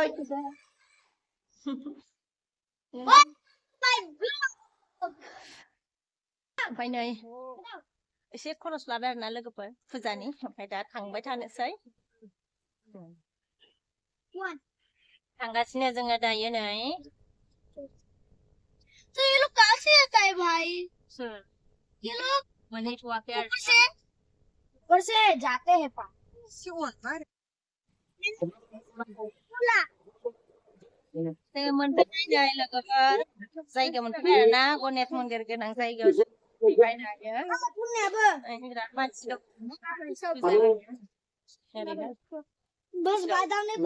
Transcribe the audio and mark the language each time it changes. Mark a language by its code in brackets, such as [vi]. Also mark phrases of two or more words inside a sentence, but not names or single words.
[brx] ओमफ्राय नै एसे खरस लाबाय आरोना लोगोफोर फुजानि ओमफ्राय दा थांबाय थानोसै थांगासिनो जोङो दायो नै [hi] तो ये लोग कहाँ से आता है भाई? ये लोग [brx] मोनहैथ'वाखै आरो [hi] ऊपर से जाते हैं [brx] जोङो मोनफैबाय नै लोगोफोर जायगा मोनफैबाय आरोना गणेश मन्दिर गोनां जायगायाव जों फैबाय दायो बिराद मानसि दं [hi] बस बादाम ने